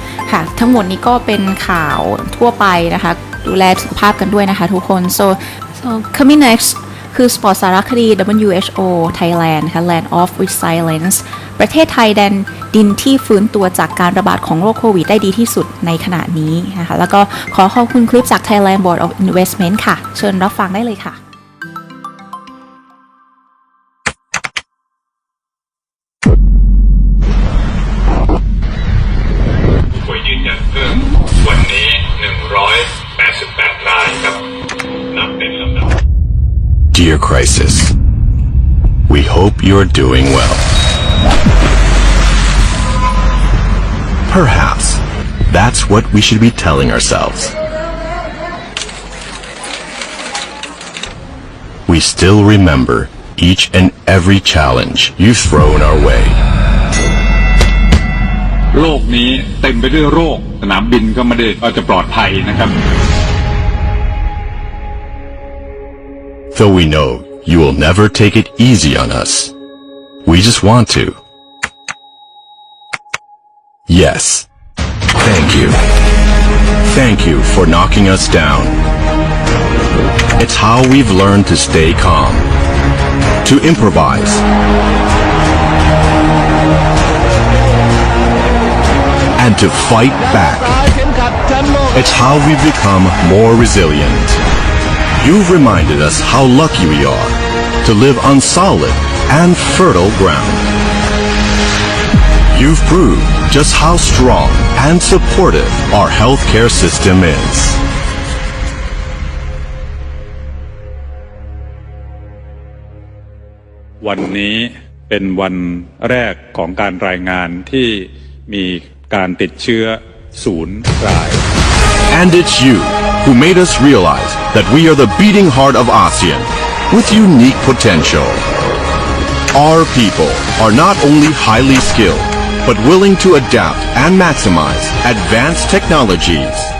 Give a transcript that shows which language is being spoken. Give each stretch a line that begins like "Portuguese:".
Thai: ค่ะทั้งหมดนี้ก็เป็นข่าวทั่วไปนะคะดูแลสุขภาพกันด้วยนะคะทุกคน
English: so coming next
Thai: คือสปอร์ตสารคดี WHO Thailand นะคะ Land of Resilience ประเทศไทยแดนดินที่ฟื้นตัวจากการระบาดของโรคโควิดได้ดีที่สุดในขณะนี้นะคะแล้วก็ขอขอบคุณคลิปจาก Thailand Board of Investment ค่ะเชิญรับฟังได้เลยค่ะ ผู้ป่วยยืนยันเพิ่มวันนี้188รายครับนับเป็นลำดับ
English: Dear Crisis, we hope you're doing well. Perhaps that's what we should be telling ourselves. We still remember each and every challenge you've thrown our way.
Thai: โลกนี้เต็มไปด้วยโรคสนามบินก็ไม่ได้จะปลอดภัยนะครับ
English: Though we know you will never take it easy on us, we just want to. Yes, thank you. Thank you for knocking us down. It's how we've learned to stay calm, to improvise, and to fight back. It's how we've become more resilient. You've reminded us how lucky we are to live on solid and fertile ground. You've proved just how strong and supportive our healthcare system is.
Thai: วันนี้เป็นวันแรกของการรายงานที่มีการติดเชื้อ0 ราย
English: And it's you who made us realize that we are the beating heart of ASEAN with unique potential. Our people are not only highly skilled, but willing to adapt and maximize advanced technologies.